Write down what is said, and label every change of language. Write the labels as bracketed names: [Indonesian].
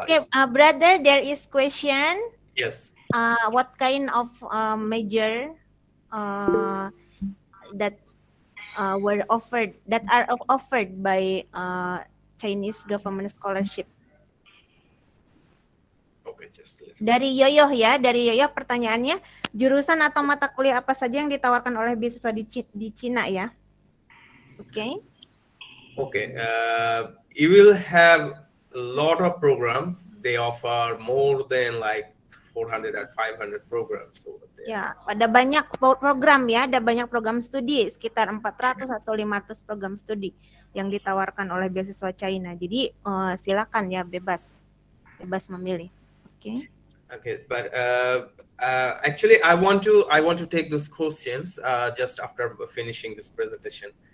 [English] Okay, brother, there is question. Yes. What kind of major that were offered that are offered by Chinese government scholarship? Okay, just let me. [Indonesian] Dari Yoyoh ya, dari Yoyoh pertanyaannya, jurusan atau mata kuliah apa saja yang ditawarkan oleh beasiswa di Cina ya? Oke. [English] Okay, you will have a lot of programs. They offer more than like 400 or 500 programs over there. [Indonesian] Ya, ada banyak program ya, ada banyak program studi, sekitar 400 atau 500 program studi yang ditawarkan oleh beasiswa China. Jadi silakan ya, bebas memilih. Oke. [English] Okay, but actually, I want to take those questions just after finishing this presentation.